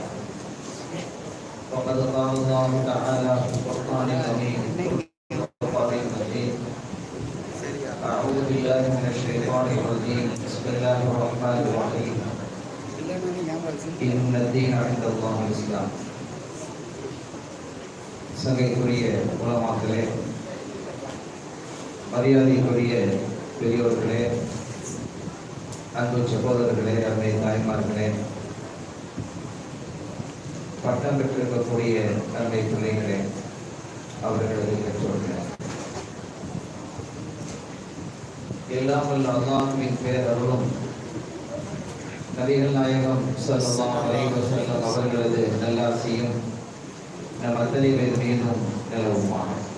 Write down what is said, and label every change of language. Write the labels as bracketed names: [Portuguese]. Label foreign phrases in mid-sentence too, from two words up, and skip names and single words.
[Arabic] وقد قال الله تعالى في القرآن الكريم أعوذ بالله من الشيطان الرجيم بسم الله الرحمن الرحيم إن الدين عند الله الإسلام. [Tamil] சங்கைக்குரிய உலமாக்களே, மரியாதைக்குரிய பெரியோர்களே, அன்பு சகோதரர்களே, அன்னை தாய்மார்களே, பட்டம் பெற்றிருக்கக்கூடிய அன்னை பிள்ளைகளே, அவர்களது பெற்றோர்களே, எல்லாம் வல்ல அல்லாஹ்வின் பேரருளும் நபிகள் நாயகம் [Arabic] صلى الله عليه وسلم [Tamil] அவர்களது நல்லாசியும் நம் அத்தனை பேர் மீதும் நிலவுமாக.